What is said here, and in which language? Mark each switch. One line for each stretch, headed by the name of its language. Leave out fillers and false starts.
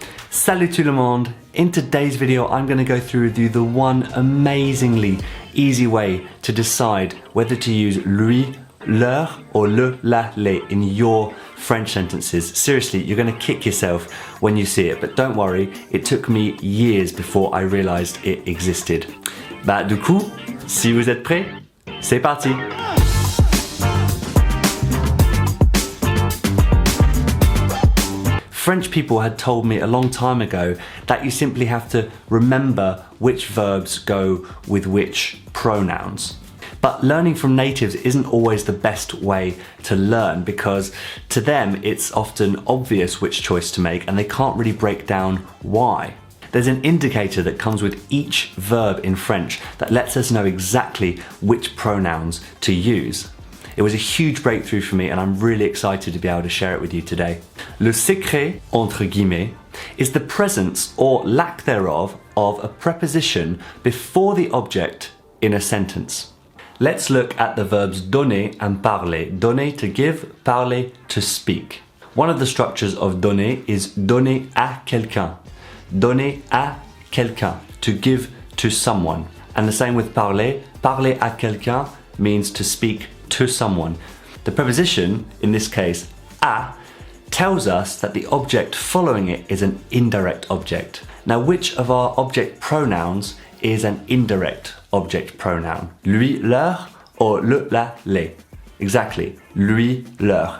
French: Salut tout le monde!
English: In today's video I'm going to go through with you the one amazingly easy way to decide whether to use lui, leur or le, la, les in your French sentences. Seriously, you're going to kick yourself when you see it, but don't worry, it took me years before I realized it existed.
French: Bah du coup, si vous êtes prêts, c'est parti!
English: French people had told me a long time ago that you simply have to remember which verbs go with which pronouns. But learning from natives isn't always the best way to learn because to them it's often obvious which choice to make and they can't really break down why. There's an indicator that comes with each verb in French that lets us know exactly which pronouns to use. It was a huge breakthrough for me and I'm really excited to be able to share it with you today.
French: Le secret, entre guillemets,
English: is the presence or lack thereof of a preposition before the object in a sentence. Let's look at the verbs donner and parler. Donner to give, parler to speak. One of the structures of donner is donner à quelqu'un. Donner à quelqu'un, to give to someone. And the same with parler. Parler à quelqu'un means to speak to someone. The preposition, in this case, à, tells us that the object following it is an indirect object. Now, which of our object pronouns is an indirect object pronoun? Lui, leur, or le, la, les? Exactly, lui, leur.